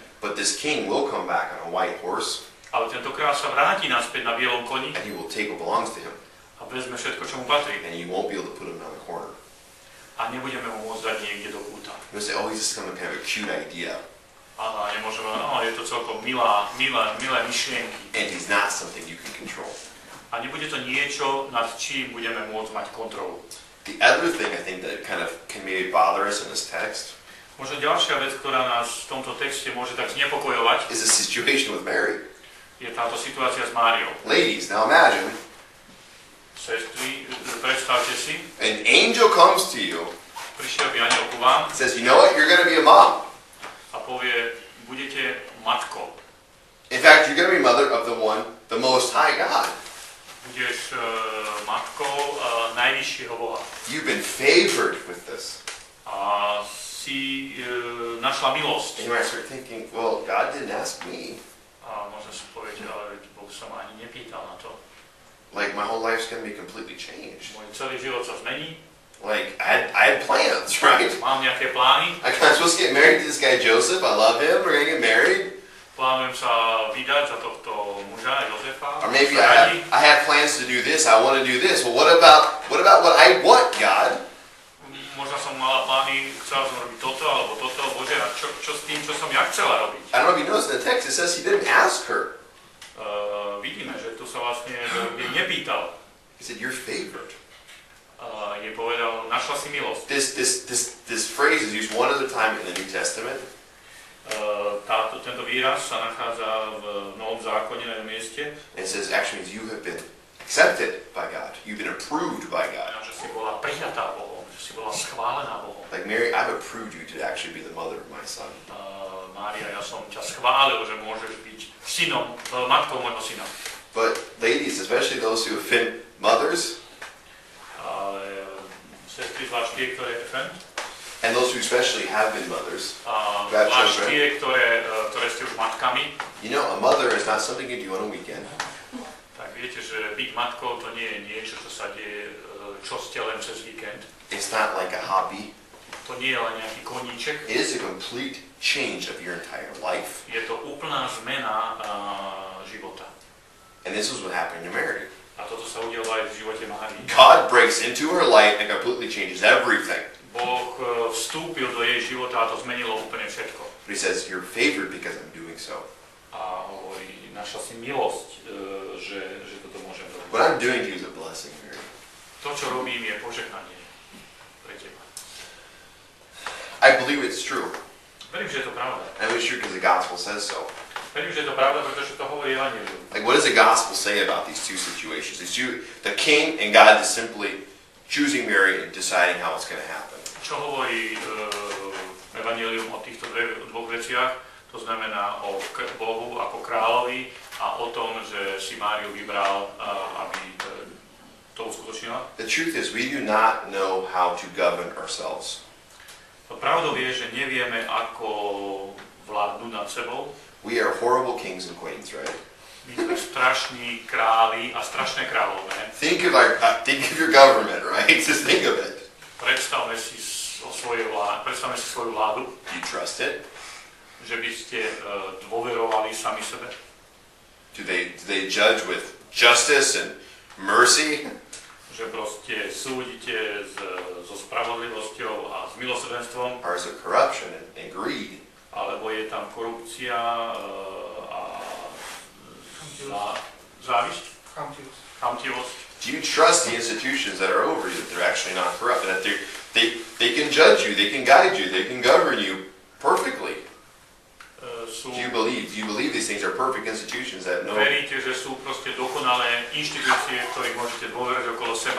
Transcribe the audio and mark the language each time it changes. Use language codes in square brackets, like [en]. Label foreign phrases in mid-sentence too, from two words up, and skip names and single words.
[en] But this king will come back on a white horse. [sk] Ale tento kráľ sa vráti naspäť na bielom koni [en] And he will take what belongs to him. [sk] a vezme všetko, čo mu patrí. [en] And you won't be able to put him down the corner. [sk] A nebudeme mu môcť dať niekde do kúta. [en] You say, oh, he's just kind of a cute idea. [sk] A nemôžeme, je to celkom milé myšlienky. [en] And he's not something you can control. [sk] A nebude to niečo, nad čím budeme môcť mať kontrolu. [en] The other thing I think that kind of can maybe bother us in this text [sk] Možno ďalšia vec, ktorá nás v tomto texte môže tak znepokojovať, [en] is the situation with Mary. [sk] je táto situácia s Máriou. [en] Ladies, now imagine [sk] Sestry, predstavte si, [en] an angel comes to you, [sk] prišiel by anjel ku vám [en] says, you know what, you're going to be a mom. [sk] a povie, budete matkou. [en] In fact, you're going to be mother of the Most High God. [sk] Budeš matkou najvyššieho Boha. [en] You've been favored with this. [sk] A si našla milosť. [en] And you might start thinking, well, God didn't ask me. [sk] A možno si povedať, ale Boh sa ma ani nepýtal na to. [en] Like, my whole life's going to be completely changed. [sk] Môj celý život sa zmení. [en] Like, I had plans, right? [sk] Mám nejaké plány. [en] I'm supposed to get married to this guy Joseph. I love him. We're going to get married. [sk] Plánujem sa vydať za tohto muža, Jozefa. [en] Or maybe I have plans to do this. I want to do this. Well, what about what I want, God? [sk] Možno som mala plány, chcela som robiť toto alebo toto. Bože, a čo s tým, čo som ja chcela robiť? [en] I don't know if you noticed in the text, it says he didn't ask her. [sk] Vidíme, že tu sa vlastne jej nepýtal. [en] He said, you're favored. [sk] Jej povedal, našla si milosť. [en] This phrase is used one other time in the New Testament. [sk] Tento výraz sa nachádza v Novom zákone na jednom mieste. [en] And it says actually means you have been accepted by God. You've been approved by God. [sk] Že si bola prijatá Bohom, že si bola schválená Bohom. [en] Like Mary, I've approved you to actually be the mother of my son. [sk] Mária, ja som ťa schválil, že môžeš byť synom, matkou môjho syna. [en] But ladies, especially those who have been mothers, [sk] sestry, zvlášť tie, ktoré [en] and those who especially have been mothers, [sk] zvlášť tie, ktoré ste už matkami. [en] You know, a mother is not something you do on a weekend. [sk] Tak viete, že byť matkou to nie je niečo, čo sa deje, čo ste len cez víkend. [en] It's not like a hobby. [sk] To nie je len nejaký koníček. [en] It is a complete change of your entire life. [sk] Je to úplná zmena života. [en] And this is what happened to Mary. [sk] A toto sa udialo aj v živote Márii. [en] God breaks into her life and completely changes everything. [sk] Boh vstúpil do jej života a to zmenilo úplne všetko. [en] But he says, you're favored because I'm doing so. [sk] A hovorí, našla si milosť, že toto môžem robiť. [en] What I'm doing to you is a blessing, Mary. [sk] To, čo robím, je požehnanie pre teba. [en] I believe it's true. [sk] Verím, že je to pravda. [en] I know it's true because the gospel says so. [sk] Verím, že je to pravda, pretože to hovorí Evanjelium. [en] Like, what does the gospel say about these two situations? The king and God is simply choosing Mary and deciding how it's going to happen. [sk] Čo hovorí Evanjelium o týchto dvoch veciach? To znamená o Bohu ako kráľovi a o tom, že si Máriu vybral, aby to uskutočnila. [en] The truth is, we do not know how to govern ourselves. [sk] Pravdou je, že nevieme, ako vládnuť nad sebou. [en] We are horrible kings and queens, right? [sk] My sme strašní králi a strašné kráľovné. [en] Think of your government, right? Just think of it. [sk] Predstavme si svoju vládu. [en] Do you trust it? [sk] Že by ste dôverovali sami sebe. [en] Do they judge with justice and mercy? [sk] Že proste súdite so spravodlivosťou a s milosrdenstvom. [en] Or is it corruption and greed? [sk] Alebo je tam korupcia a závisť? Chamtivosť. [en] Do you trust the institutions that are over you, that they're actually not corrupt, and that they can judge you, they can guide you, they can govern you perfectly? Do you believe these things are perfect institutions that know? [sk] Veríte, že sú proste dokonalé inštitúcie, ktorých môžete dôverať okolo seba?